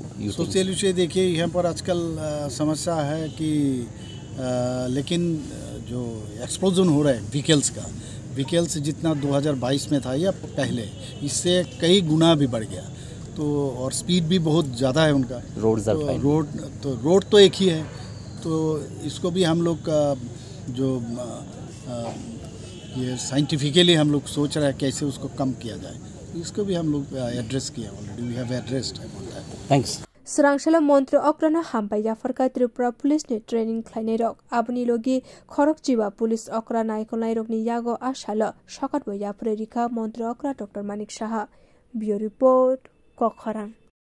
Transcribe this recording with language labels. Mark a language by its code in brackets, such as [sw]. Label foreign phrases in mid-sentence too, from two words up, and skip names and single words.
[en] social issue [hi] देखिए यहाँ पर आजकल समस्या है कि लेकिन जो एक्सप्लोजन हो रहा है व्हीकल्स जितना 2022 में था या पहले, इससे कई गुना भी बढ़ गया, तो और स्पीड भी बहुत ज़्यादा है उनका। रोड तो एक ही है, तो इसको भी हम लोग का जो ये साइंटिफिकली हम लोग सोच रहे हैं कैसे उसको कम किया जाए, इसको भी हम लोग एड्रेस किया ऑलरेडी, [en] We have addressed. थैंक्स। [trp] Serangshala Montro Okrana Hampai Yafarka Tripura Police ne training Klainerok Abuni Logi Khorok Jiba Police Okra Naikolai Rokni Yago Ashala Shokat Boya Prerika Montro Okra Dr. Manik Shaha Bio Report Kokharang